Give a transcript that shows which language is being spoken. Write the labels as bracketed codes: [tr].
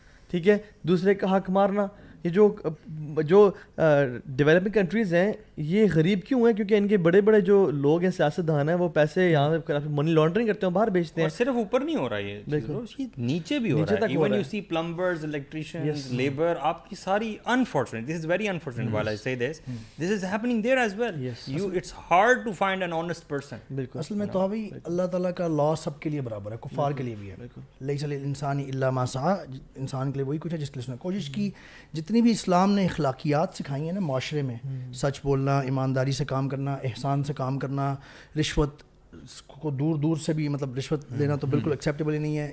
[ur] ٹھیک ہے, دوسرے کا حق مارنا. یہ جو ڈیولپنگ کنٹریز ہیں یہ غریب کیوں ہیں؟ کیونکہ ان کے بڑے بڑے جو لوگ ہیں, سیاست دان ہیں, وہ پیسے یہاں منی لانڈرنگ کرتے ہیں, باہر بیچتے ہیں. اور صرف اوپر نہیں ہو رہا, یہ نیچے بھی ہو رہا ہے. [en] even you see plumbers, electricians, labour, [ur] آپ کی ساری [en] Unfortunate, this is very unfortunate while I say this, this is happening there as well. It's hard to find an honest person. [ur] بالکل. اصل میں تو ابھی اللہ تعالیٰ کا لا سب کے لیے برابر ہے, کفار کے لیے بھی ہے. [ar] لیس للانسان الا ما سعى, [ur] انسان کے لیے وہی کچھ ہے جس کے لیے اس نے کوشش کی. جتنی بھی اسلام نے اخلاقیات سکھائی ہیں نا معاشرے میں, سچ بولنا, ایمانداری سے کام کرنا, احسان سے کام کرنا, رشوت کو دور سے بھی, مطلب رشوت لینا تو بالکل ایکسیپٹیبل ہی نہیں ہے.